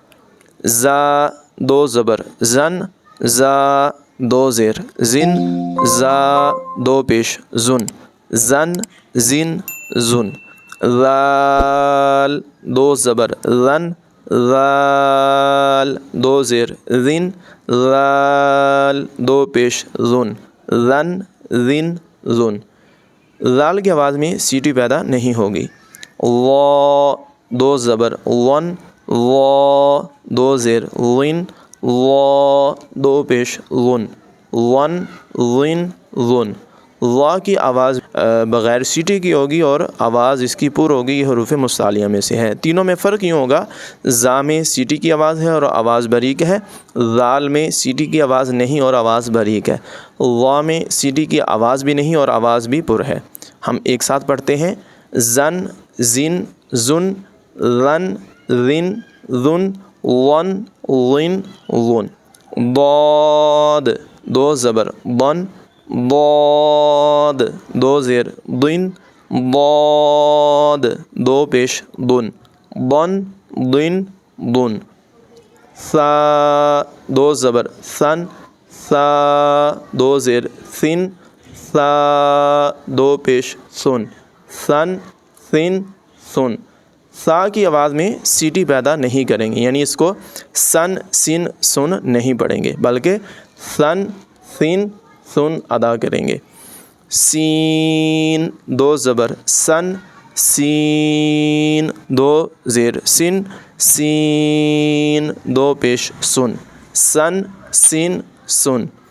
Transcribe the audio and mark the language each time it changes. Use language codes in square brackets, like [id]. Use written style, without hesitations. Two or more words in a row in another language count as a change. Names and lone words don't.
[ur] زا 2 زبر زن، زا 2 زیر زن، زا 2 پیش زن، زن زن زن۔ ذال 2 زبر زن، ذال 2 زیر زن، ذال 2 پیش زن، زن زن زن۔ ذال کی آواز میں سیٹی پیدا نہیں ہوگی۔ وا 2 زبر ون، وا 2 زیر ون، وا 2 پیش ون، ون ون ون۔ وا کی آواز بغیر سیٹی کی ہوگی اور آواز اس کی پر ہوگی۔ یہ حروف مستعلیہ میں سے ہے۔ تینوں میں فرق یوں ہوگا: زا میں سیٹی کی آواز ہے اور آواز باریک ہے، ذال میں سیٹی کی آواز نہیں اور آواز باریک ہے، وا میں سیٹی کی آواز بھی نہیں اور آواز بھی پر ہے۔ ہم ایک ساتھ پڑھتے ہیں: زن زن زن، لن ذن ذن، ون ون ون۔ ضاد 2 زبر ضن، ضاد 2 زیر ضن، ضاد 2 پیش ضن، ضن ضن ضن۔ ثا 2 زبر ثن، ثا 2 زیر ثن، ثا 2 پیش ثن، ثن ثن ثن۔ ثا کی آواز میں سیٹی پیدا نہیں کریں گے، یعنی اس کو سن سن سن نہیں پڑھیں گے، بلکہ سن سن سن ادا کریں گے۔ سین 2 زبر سن، سین 2 زیر سن، سین 2 پیش سن، سن سن سن۔